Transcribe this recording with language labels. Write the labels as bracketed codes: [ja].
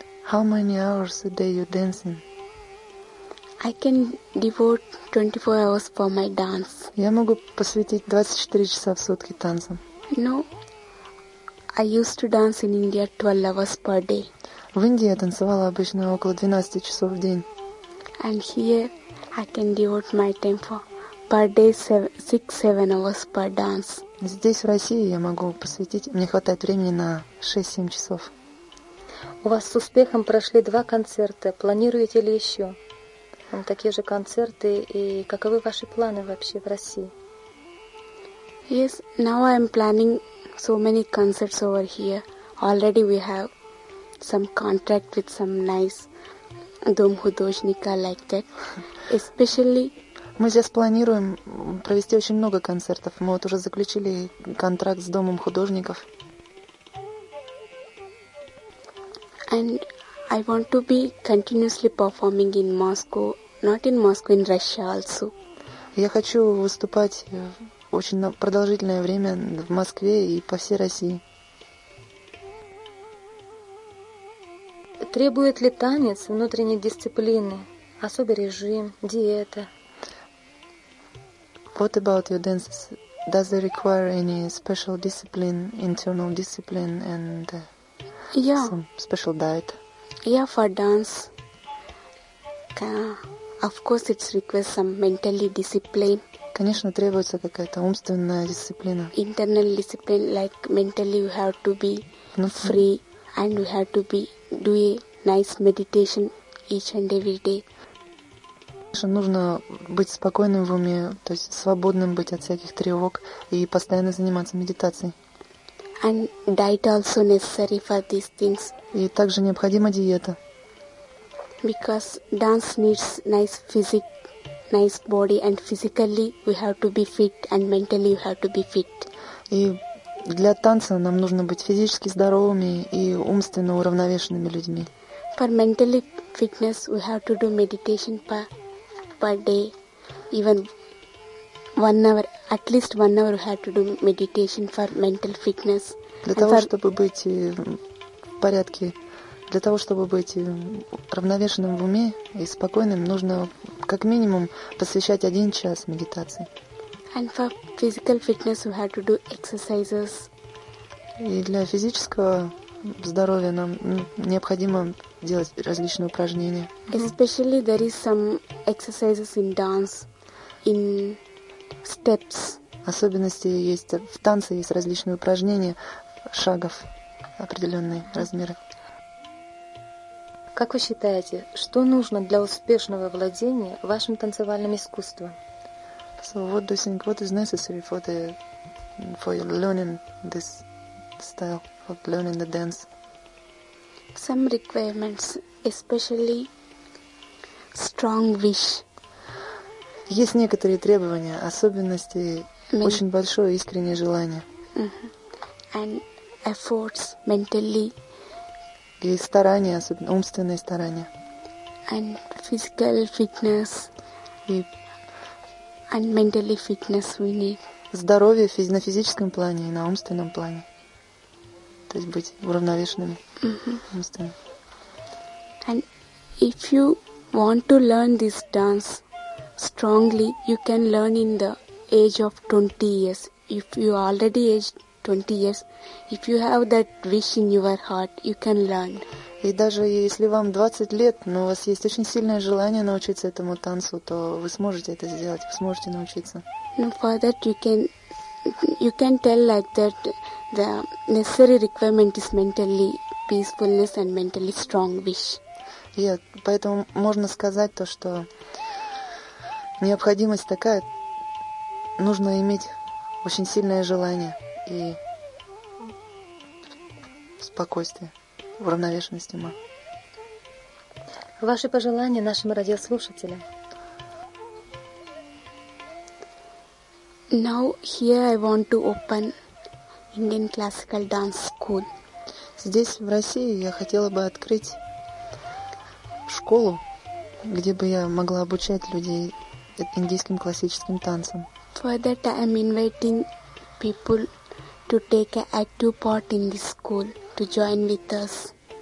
[en] How many hours a day you dancing? I can devote 24 hours for my dance. [ru] Я могу посвятить 24 часа в сутки танцам. [en] No. I used to dance in India 12 hours per day. [ru] В Индии я танцевала обычно около 12 часов в день. [en] And here I can devote my time for per day 6-7 hours per dance. [ru] Здесь, в России, я могу посвятить, мне хватает времени на 6-7 часов. У вас с успехом прошли 2 концерта. Планируете ли еще? Такие же концерты, и каковы ваши планы вообще в России? [en] Yes, now I'm planning so many concerts over here. Already we have some contract with some nice Dom Hudoshnika like that. Especially [ru] Мы здесь планируем провести очень много концертов. Мы вот уже заключили контракт с Домом художников. [en] And I want to be continuously performing in Moscow, not in Moscow, in Russia also. [ru] Я хочу выступать очень продолжительное время в Москве и по всей России. Требует ли танец внутренней дисциплины, особый режим, диета? [en] What about your dances? Does it require any special discipline, internal discipline and some special diet? Yeah, for dance, of course it requires some mental discipline. [ru] Конечно, требуется какая-то умственная дисциплина. [en] Internal discipline, like mentally you have to be free and you have to be doing nice meditation each and every day. [ru] Конечно, нужно быть спокойным в уме, то есть свободным быть от всяких тревог и постоянно заниматься медитацией. [en] And diet also necessary for these things. [ru] И также необходима диета. [en] Because dance needs nice physique, nice body, and physically we have to be fit, and mentally you have to be fit. [ru] И для танца нам нужно быть физически здоровыми и умственно уравновешенными людьми. [en] For mentally fitness we have to do meditation per day, even 1 hour, at least 1 hour we have to do meditation for mental fitness. [ru] Для того, чтобы быть в порядке, для того, чтобы быть равновешенным в уме и спокойным, нужно как минимум посвящать 1 час медитации. [en] And for physical fitness we have to do exercises. [ru] И для физического здоровья нам необходимо делать различные упражнения. [en] Especially there is some exercises in dance, in steps. [ru] Особенности есть в танце, есть различные упражнения шагов определенные размеры. Как вы считаете, что нужно для успешного владения вашим танцевальным искусством? [en] So what do you think, what is necessary for the for learning this style, for learning the dance? Some requirements, especially strong wish. [ru] Есть некоторые требования, особенности, очень большое искреннее желание. [en] And efforts mentally. [ru] И старания, особенно умственные старания. [en] And physical fitness. [ru] И [en] And mentally fitness we need. [ru] Здоровье на физическом плане и на умственном плане. То есть быть уравновешенными. Умственными. [en] And if you want to learn this dance strongly, you can learn in the age of 20 years. If you already aged 20 years, if you have that wish in your heart, you can learn. [ru] И даже если вам 20 лет, но у вас есть очень сильное желание научиться этому танцу, то вы сможете это сделать, вы сможете научиться. [en] No, for that you can tell like that the necessary requirement is mentally peacefulness and mentally strong wish. [ru] Yeah, поэтому можно сказать то, что необходимость такая, нужно иметь очень сильное желание и спокойствие, уравновешенность ума. Ваши пожелания нашим радиослушателям? [en] Now here I want to open Indian classical dance school. [ru] Здесь, в России, я хотела бы открыть школу, где бы я могла обучать людей индийским классическим танцам. [en] For that I am inviting people to take an active part in this school, to join with us.